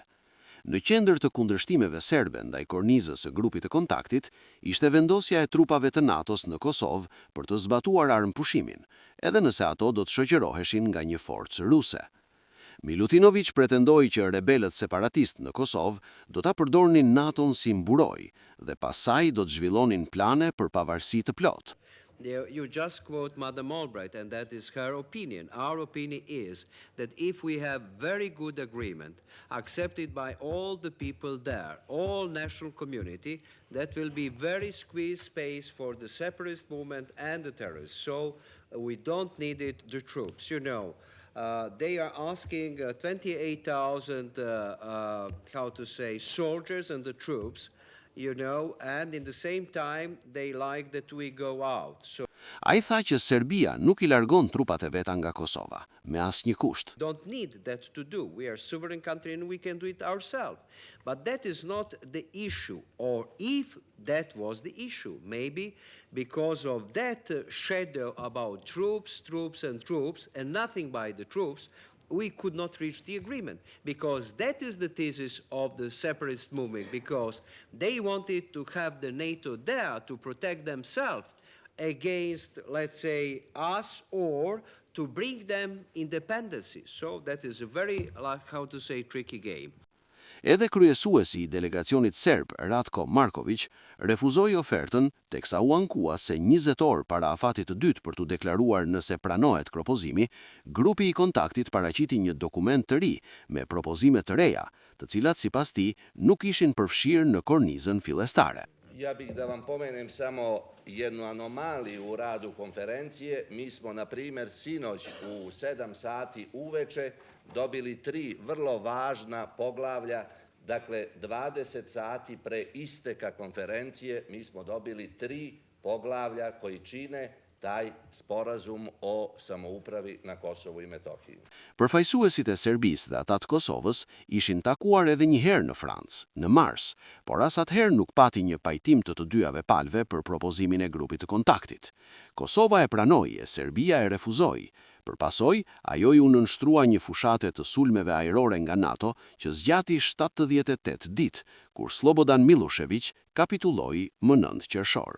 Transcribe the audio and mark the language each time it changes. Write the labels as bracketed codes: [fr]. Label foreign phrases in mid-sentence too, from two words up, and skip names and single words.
[sq] Në qendër të kundërshtimeve serbe ndaj kornizës së grupit të kontaktit, ishte vendosja e trupave të NATO-s në Kosovë për të zbatuar armëpushimin, edhe nëse ato do të shoqëroheshin nga një forcë ruse. Milutinović pretendoi që rebelët separatistë në Kosovë do ta përdornin NATO-n si mburoj dhe pasaj do të zhvillonin plane për pavarësi të plotë. [en] You just quote Madam Albright, and that is her opinion. Our opinion is that if we have very good agreement accepted by all the people there, all national community, that will be very squeezed space for the separatist movement and the terrorists. So we don't need the troops, you know. They are asking 28,000, soldiers and the troops, you know, and in the same time, they like that we go out. So [sq] Ai tha që Serbia nuk I largon trupat e veta nga Kosova, me asnjë kusht. [en] Don't need that to do. We are a sovereign country and we can do it ourselves. But that is not the issue. Or if that was the issue, maybe because of that shadow about troops, and nothing by the troops, we could not reach the agreement, because that is the thesis of the separatist movement, because they wanted to have the NATO there to protect themselves against, let's say, us, or to bring them independency. So that is a very, tricky game. [sq] Edhe kryesuesi I delegacionit serb, Ratko Marković, refuzoi ofertën, teksa u ankua se 20 orë para afatit të dytë për të deklaruar nëse pranohet propozimi, grupi I kontaktit paraqiti një dokument të ri me propozime të reja, të cilat sipas tij nuk ishin përfshirë në kornizën fillestare. [sr] Ja bih da vam pomenem samo jednu anomaliju u radu konferencije. Mi smo, na primjer, sinoć u 7 sati uveče dobili 3 vrlo važna poglavlja. Dakle, 20 sati pre isteka konferencije mi smo dobili 3 poglavlja koji čine taj sporazum o samoupravi na Kosovu I Metohiji. [sq] Përfaqësuesit e Serbisë dhe ata të Kosovës ishin takuar edhe një herë në Francë, në mars, por as atëherë nuk pati një pajtim të dyjave palëve për propozimin e grupit të kontaktit. Kosova e pranoi e Serbia e refuzoi. Përpasoj, ajo I u nënshtrua një fushate të sulmeve ajrore nga NATO që zgjati 78 ditë, kur Slobodan Milošević kapituloi më 9 qershor.